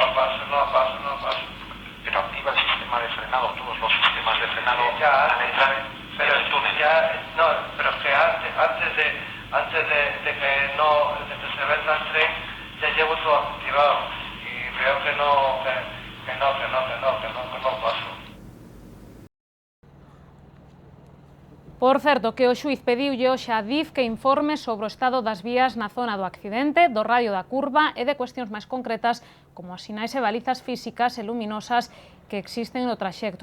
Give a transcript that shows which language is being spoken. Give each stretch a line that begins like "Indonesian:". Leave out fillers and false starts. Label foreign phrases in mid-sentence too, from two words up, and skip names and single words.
Spanish: Pero activa el sistema de frenado, todos los sistemas de frenado ya, al entrar en el túnel. Pero es que antes de que se venda el tren, ya llevo todo activado y veo que no paso.
Galician: Por certo, que o xuiz pediulle hoxe a DIF que informe sobre o estado das vías na zona do accidente, do radio da curva e de cuestións máis concretas como as sinais e balizas físicas e luminosas que existen no traxecto.